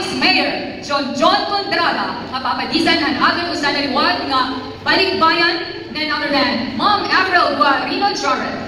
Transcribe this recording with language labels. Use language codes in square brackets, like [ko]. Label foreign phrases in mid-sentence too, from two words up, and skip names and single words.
[hil] Mayor John Contrada nga papadisan ang aton usa na liwat nga balikbayan [en] none other than [hil] Ma'am April Guarino Jarrett.